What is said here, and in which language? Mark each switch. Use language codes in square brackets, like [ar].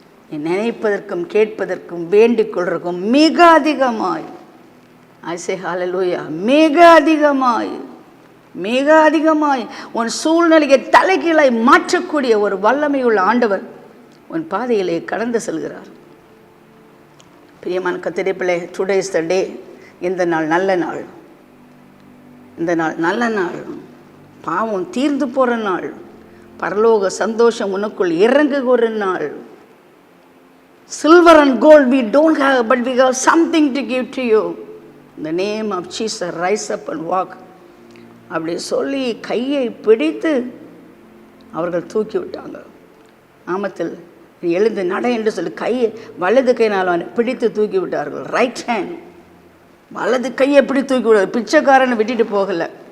[ta] நீ நினைப்பதற்கும் கேட்பதற்கும் வேண்டிக் கொள்றதுக்கும் மிக அதிகமாய், [en] I say hallelujah, [ta] மிக அதிகமாய், மிக அதிகமாய் உன் சூழ்நிலையை தலைகீழாய் மாற்றக்கூடிய ஒரு வல்லமையுள்ள ஆண்டவர் உன் பாதையிலே கடந்து செல்கிறார். பிரியமான கர்த்தருடைய பிள்ளை, [en] Today is the day. [ta] இந்த நாள் நல்ல நாள், இந்த நாள் நல்ல நாள், பாவம் தீர்ந்து போகிற நாள், பரலோக சந்தோஷம் உனக்குள் இறங்குகிற நாள். [en] Silver and gold we don't have, but we have something to give to you. In the name of Jesus, rise up and walk. [ta] அப்படி சொல்லி கையை பிடித்து அவர்கள் தூக்கி விட்டாங்க. நாமத்தில் எழுந்து நட என்று சொல்லி கையை வலது கையினால் அவனை பிடித்து தூக்கி விட்டார்கள். [en] right hand, [ta] வலது கையை எப்படி தூக்கி விடாது. பிச்சைக்காரனை விட்டுட்டு போகலை.